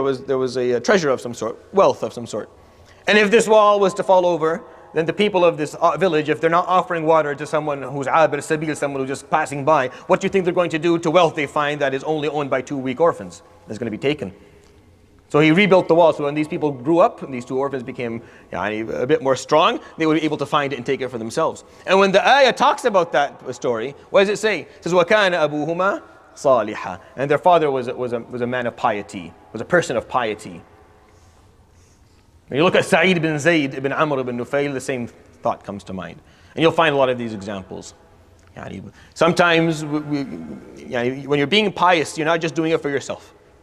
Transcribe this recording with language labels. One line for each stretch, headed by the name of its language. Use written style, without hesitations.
English: There was a treasure of some sort, wealth of some sort. And if this wall was to fall over, then the people of this village, if they're not offering water to someone who's abir sabil, someone who's just passing by, what do you think they're going to do to wealth they find that is only owned by two weak orphans? It's going to be taken. So he rebuilt the wall. So when these people grew up, and these two orphans became a bit more strong, they would be able to find it and take it for themselves. And when the ayah talks about that story, what does it say? It says,
Arabic: وَكَانَ أَبُوهُمَا صَالِحًا.
English: And their father was a man of piety, was a person of piety. When you look at Sa'id bin Zayd ibn Amr ibn Nufayl, the same thought comes to mind. And you'll find a lot of these examples. Sometimes when you're being pious, you're not just doing it for yourself.